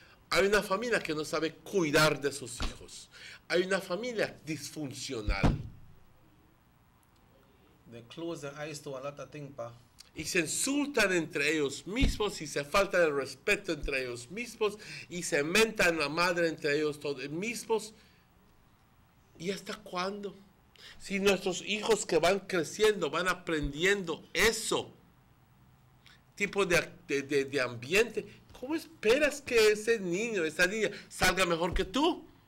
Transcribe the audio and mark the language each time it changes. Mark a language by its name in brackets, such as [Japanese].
[Spanish] Hay una familia que no sabe cuidar de sus hijos. Hay una familia disfuncional. [English] They close their eyes to a lot of things, pa. [Spanish] Y se insultan entre ellos mismos y se falta el respeto entre ellos mismos y se mentan la madre entre ellos todos mismos. ¿Y hasta cuándo? Si nuestros hijos que van creciendo van aprendiendo eso, tipo de ambiente, ¿cómo esperas que ese niño, esa niña salga mejor que tú?